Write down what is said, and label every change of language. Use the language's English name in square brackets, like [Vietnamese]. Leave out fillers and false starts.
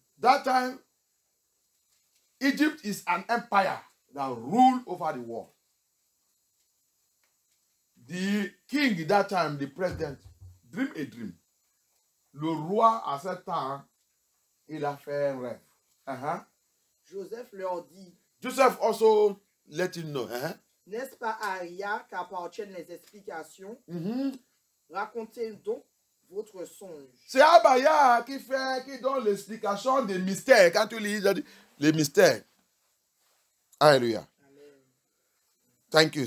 [English] That time, Egypt is an empire that ruled over the world. The king that time, the president, dream a dream. [French] Le roi, à ce temps, il a fait un rêve. Joseph leur dit. [English] Joseph also let him know. [French] N'est-ce pas à Aria qu'appartiennent les explications? Racontez donc votre songe. C'est Abaya qui donne l'explication des mystères. Quand tu lis les mystères. Alléluia. [English] Thank you.